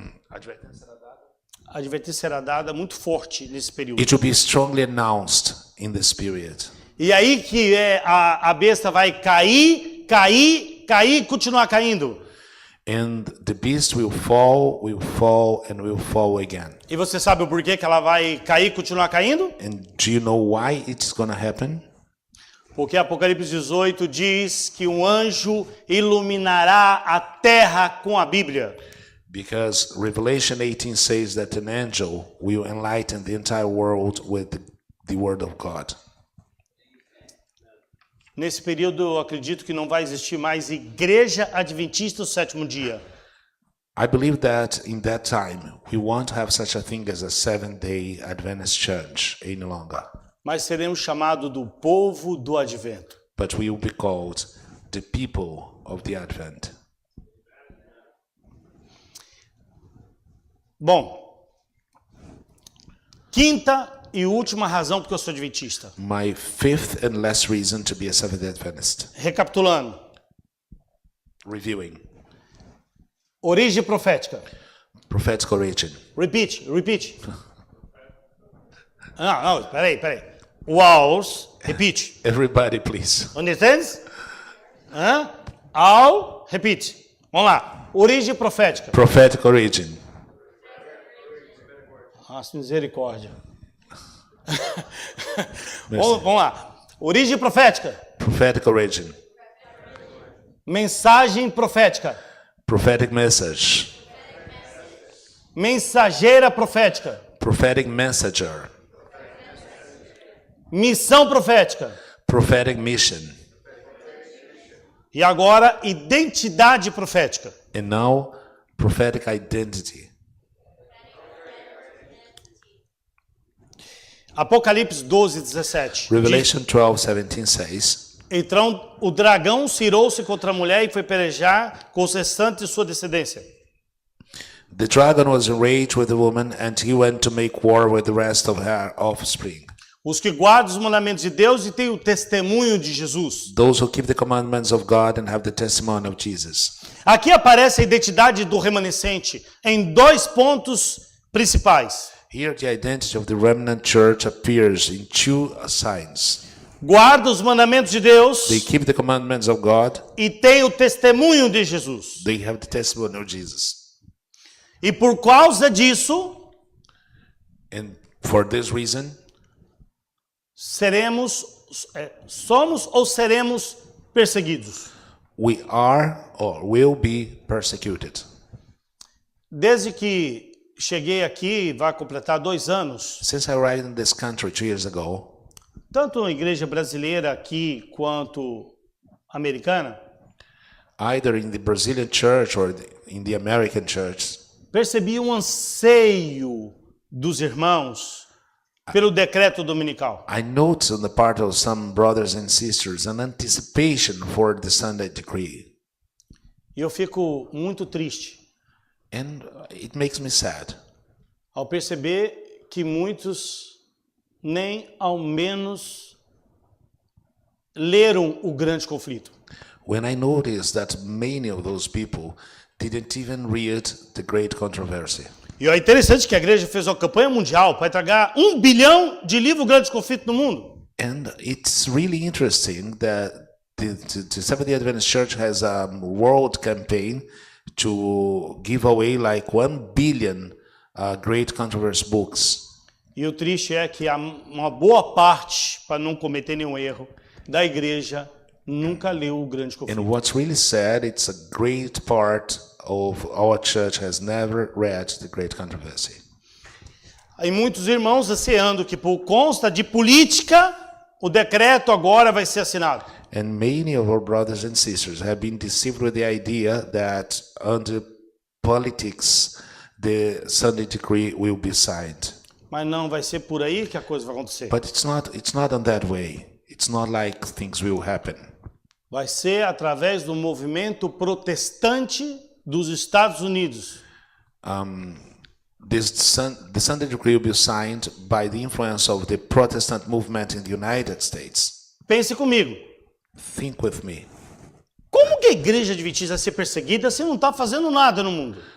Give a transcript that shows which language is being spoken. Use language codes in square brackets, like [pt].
[pt] A advertência será dada muito forte nesse período. [en] it will be strongly announced in the spirit. [pt] E aí que a besta vai cair, e continuar caindo. [en] And the beast will fall, and will fall again. [pt] E você sabe o porquê que ela vai cair e continuar caindo? [en] And do you know why it's going to happen? [pt] Porque Apocalipse 18 diz que um anjo iluminará a terra com a Bíblia. [en] Because Revelation 18 says that an angel will enlighten the entire world with the word of God. [pt] Nesse período, eu acredito que não vai existir mais igreja adventista do sétimo dia. [en] I believe that in that time, we won't have such a thing as a Seventh-day Adventist church any longer. [pt] mas seremos chamados do povo do advento. [en] but we will be called the people of the Advent. [pt] Bom, quinta e última razão porque eu sou adventista. [en] My fifth and last reason to be a Seventh-day Adventist. [pt] Recapitulando. [en] Reviewing. [pt] Origem profética. [en] Prophetic origin. Repeat. [pt] Não, peraí. [en] Walls, repeat. Everybody, please. Understands? All, repeat. [pt] Vamos lá. Origem profética. [en] Prophetic origin. [pt] Nossa, misericórdia. Vamos lá. Origem profética. [en] Prophetic origin. [pt] Mensagem profética. [en] Prophetic message. [pt] Mensageira profética. [en] Prophetic messenger. [pt] Missão profética. [en] Prophetic mission. [pt] E agora, identidade profética. [en] And now, prophetic identity. [pt] Apocalipse 12:17. [en] Revelation 12:17 says, [pt] Então o dragão se irou-se contra a mulher e foi pelejar com os restantes de sua descendência. [en] the dragon was enraged with the woman, and he went to make war with the rest of her offspring. [pt] Os que guardam os mandamentos de Deus e têm o testemunho de Jesus. [en] Those who keep the commandments of God and have the testimony of Jesus. [pt] Aqui aparece a identidade do remanescente em dois pontos principais. [en] Here, the identity of the remnant church appears in two signs. [pt] Guarda os mandamentos de Deus [en] They keep the commandments of God, [pt] e tem o testemunho de Jesus. [en] they have the testimony of Jesus. [pt] E por causa disso, [en] And for this reason, [pt] somos ou seremos perseguidos. [en] we are or will be persecuted. [pt] Desde que cheguei aqui, vai completar 2 anos, [en] Since I arrived in this country 2 years ago, [pt] tanto na igreja brasileira aqui quanto americana, [en] either in the Brazilian church or in the American church, [pt] percebi um anseio dos irmãos pelo decreto dominical. [en] I noticed on the part of some brothers and sisters an anticipation for the Sunday decree. [pt] E eu fico muito triste [en] And it makes me sad [pt] ao perceber que muitos nem ao menos leram o grande conflito. [en] when I noticed that many of those people didn't even read the great controversy. [pt] E é interessante que a igreja fez uma campanha mundial para entregar 1 bilhão de livros Grande Conflito no mundo. [en] And it's really interesting that the Seventh-day Adventist Church has a world campaign to give away like 1 billion great controversy books. [pt] E o triste é que uma boa parte, para não cometer nenhum erro, da igreja nunca leu o Grande Conflito. [en] And what's really sad, it's a great part of our church has never read the great controversy. [pt] E muitos irmãos ansiando que por conta de política, o decreto agora vai ser assinado. [en] And many of our brothers and sisters have been deceived with the idea that under politics, the Sunday decree will be signed. [pt] Mas não vai ser por aí que a coisa vai acontecer. [en] But it's not on that way. It's not like things will happen. [pt] Vai ser através do movimento protestante dos Estados Unidos. [en] The Sunday decree will be signed by the influence of the Protestant movement in the United States. [pt] Pense comigo. [en] Think with me. [pt] Como que a igreja adventista vai ser perseguida se não está fazendo nada no mundo?